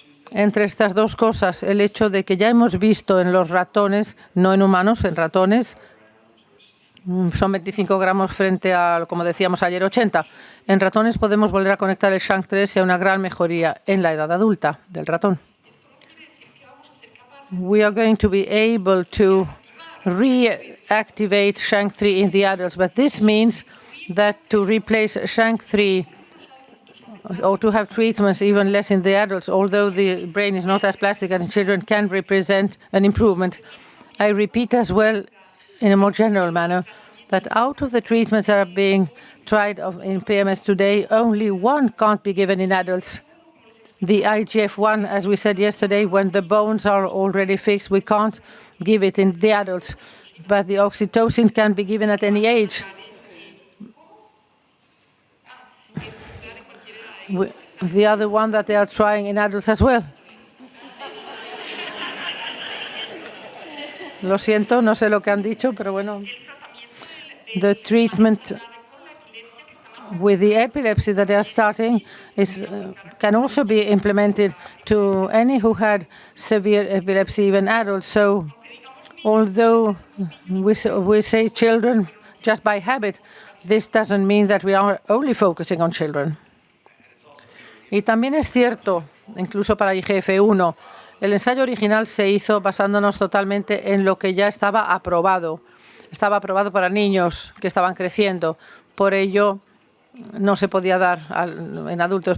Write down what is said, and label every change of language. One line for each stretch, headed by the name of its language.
Spanish: Entre estas dos cosas, el hecho de que ya hemos visto en los ratones, no en humanos, en ratones, son 25 gramos frente a, como decíamos ayer, 80. En ratones podemos volver a conectar el SHANK3 y a una gran mejoría en la edad adulta del ratón.
English: We are going to be able to reactivate SHANK3 in the adults, but this means that to replace SHANK3 or to have treatments even less in the adults, although the brain is not as plastic as in children, can represent an improvement. I repeat as well, in a more general manner, that out of the treatments that are being tried in PMS today, only one can't be given in adults. The IGF-1, as we said yesterday, when the bones are already fixed, we can't give it in the adults. But the oxytocin can be given at any age. The other one that they are trying in adults as well.
Spanish: Lo siento, no sé lo que han dicho, pero bueno.
English: The treatment with the epilepsy that they are starting can also be implemented to any who had severe epilepsy, even adults. So although we say children just by habit, this doesn't mean that we are only focusing on children.
Spanish: Y también es cierto, incluso para IGF-1, el ensayo original se hizo basándonos totalmente en lo que ya estaba aprobado. Estaba aprobado para niños que estaban creciendo. Por ello, no se podía dar en adultos.